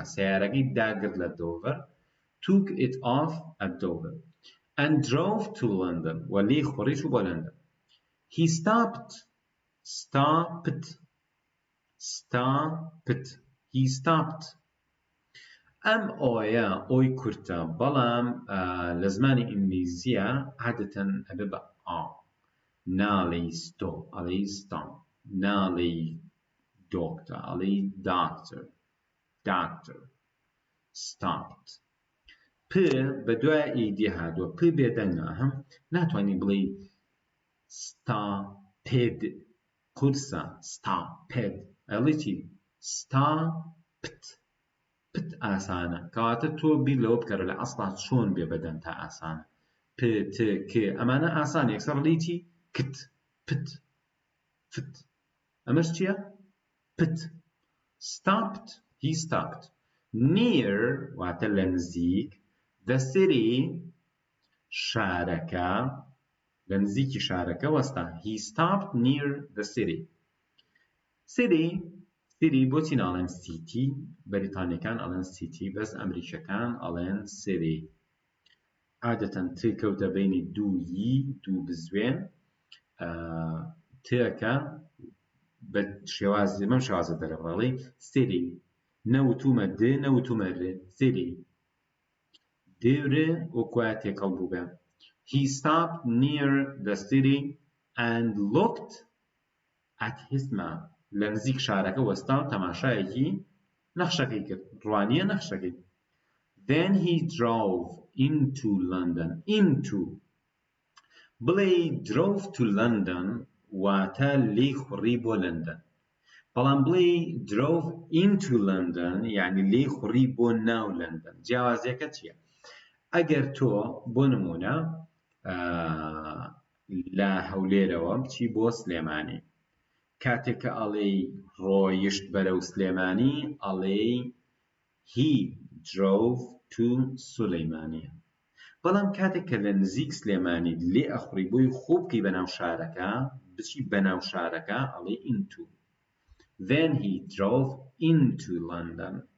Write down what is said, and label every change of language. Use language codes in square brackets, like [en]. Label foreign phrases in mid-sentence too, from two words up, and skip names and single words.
[ckb] سیارەکەی داگرت لە Dover. [en] Took it off at Dover and drove to London. [ckb] ولی خوڕیش بۆ لندن. [en] He stopped. He stopped. [ckb] ئەم ئۆیە ئۆی کورتە بەڵام لە زمانی ئینگلیزیە عادەتەن ئەبێ بە ناڵی stop ئەڵێی stop ناڵی doctor ئەڵێی [en] doctor stopped. [ckb] پ بە دوای ئیدی هاتووە پ بێدەنگە هەم ناتوانانی بڵێ stoped قورسە stoped ئەڵێ چی stopped پت ئاسانە کەواتە تۆ بیر لەوە بکەرە لە ئەسڵا چۆن بێ بەدەن تا ئاسانە پ ت ک ئەمانە ئاسانە یەکسەر ڕڵی چی کت پت فت ئەمەش چییە پت. [en] Stopped. He stopped near [ckb] واتە لە نزیک [en] the city [ckb] شارەکە لە نزیکی شارەکە وەستا. [en] He stopped near the city. [ckb] City بۆچی ناڵێن city بەریتانیەکان ئەڵێن city بەس ئەمریکەکان ئەڵێن city. عادەتەن ت کەوتە بینی دوو بزوێن تەکە بشێوازی مەم شێوازە دەرەبڕڵی city نەوتومە د نەوتومە ر city دیورێ وەکوایە تێکەڵ بووبێ [en] he stopped near the city and looked at his map [ckb] لە نزیک شارەکە وەستا و تەماشایەکی نەخشەکەی کرد ڕوانیە نەخشەکەی [en] then he drove into London into [ckb] بڵێ [en] drove to London [ckb] واتە لێی خوڕی بۆ لەندەن بەڵام بڵێ [en] drove into London [ckb] یعنی لێی خوڕی بۆ ناو لەندەن جیاوازیەکە چییە ئەگەر تۆ بۆ نمونە لە هەولێرەوە بچی بۆ سلێمانی کاتێک کە ئەڵێی ڕۆیشت بەرەو سلێمانی ئەڵێی [en] he drove to [ckb] سولەیمانیە بەڵام کاتێک کە لە نزیک سلێمانی لێ ئەخوڕی بۆی خوب بکەی بەناو شارەکە بچی بەناو شارەکە ئەڵێ into [en] then he drove into London